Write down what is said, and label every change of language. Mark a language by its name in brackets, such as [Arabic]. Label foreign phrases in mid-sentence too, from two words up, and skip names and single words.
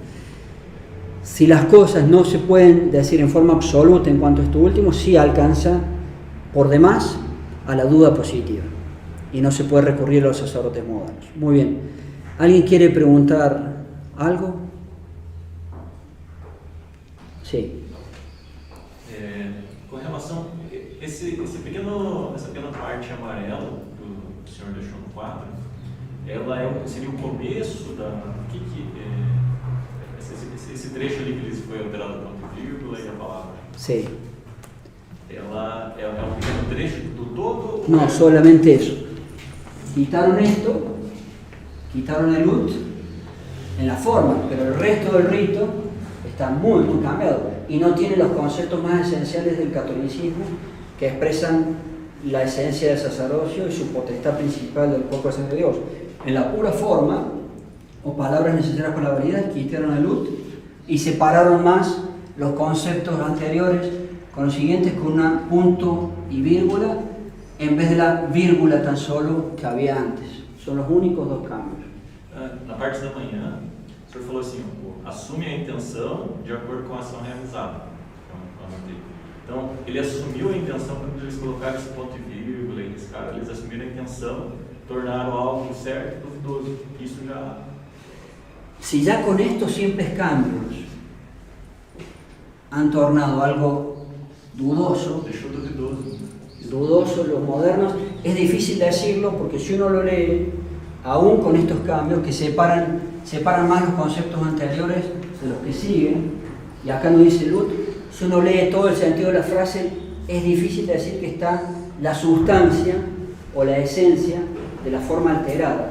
[Spanish] Si las cosas no se pueden decir en forma absoluta en cuanto a esto último, sí alcanza por demás a la duda positiva y no se puede recurrir a los sacerdotes modernos. Muy bien. ¿Alguien quiere preguntar algo? Sí. [Portuguese] Com relação a essa pequena parte amarela que o senhor deixou no quadro, ela seria o começo da esse trecho ali que foi alterado ponto e vírgula e a palavra. [Spanish] Sí. [Portuguese] Ela é um pequeno trecho do todo? [Spanish] No, solamente eso. Quitaron esto, quitaron el ut en la forma, pero el resto del rito está muy cambiado y no tiene los conceptos más esenciales del catolicismo que expresan la esencia del sacerdocio y su potestad principal del cuerpo de Dios. En la pura forma o palabras necesarias con la validez, quitaron el ut y separaron más los conceptos anteriores con los siguientes, con un punto y vírgula en vez de la vírgula tan solo que había antes. Son los únicos dos cambios. [Portuguese] Na parte da manhã, o senhor falou assim, assume a intenção de acordo com a ação realizada. Então, ele assumiu a intenção quando eles colocaram esse ponto e vírgula e riscaram. Eles assumiram a intenção, tornaram algo certo e duvidoso. Isso já... [Spanish] Si ya con estos simples cambios han tornado algo dudoso, [Portuguese] deixou duvidoso. [Spanish] Dudoso los modernos, es difícil decirlo porque si uno lo lee, aún con estos cambios que separan más los conceptos anteriores de los que siguen, y acá no dice Lut, si uno lee todo el sentido de la frase, es difícil decir que está la sustancia o la esencia de la forma alterada.